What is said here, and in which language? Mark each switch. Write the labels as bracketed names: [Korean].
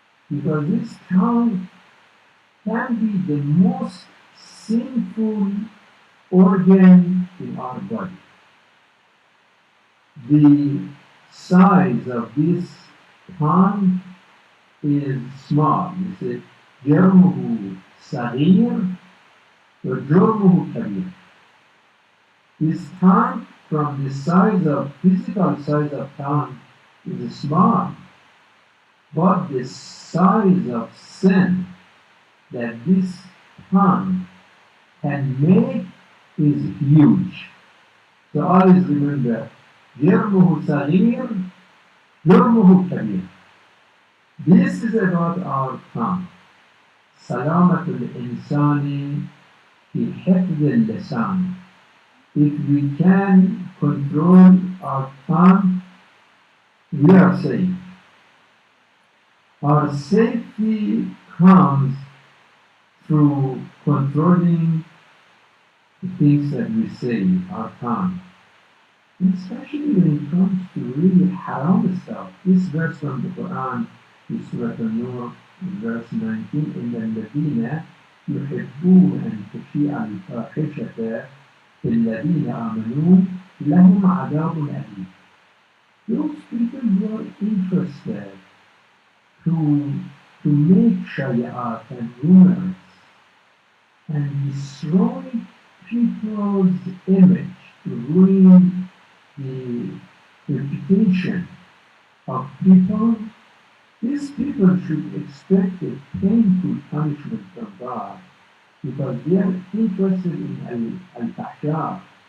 [English] Because this tongue can be the most sinful organ in our body. The size of this tongue is small. You say, [Arabic] جرمه صغير وجرمه كبير. [English] This tongue, from the size of physical size of tongue, is small, but the size of sin that this tongue can make is huge. So always remember, [Arabic] جرمه صغير جرمه كبير. [English] This is about our tongue. [Arabic] سلامة الإنسان في حفظ اللسان. [English] If we can control our tongue, we are safe. Our safety comes through controlling the things that we say, our tongue. And especially when it comes to really haram stuff. This verse from the Quran is Surah An-Nur, verse 19, [Arabic] إن الذين يحبون أن تشيع الفاحشة في الذين آمنوا لهم عذاب أليم. [English] Those people who are interested to make shayat and rumors and destroy people's image, to ruin the reputation of people, these people should expect a painful punishment from God, because they are interested in al-fahsha.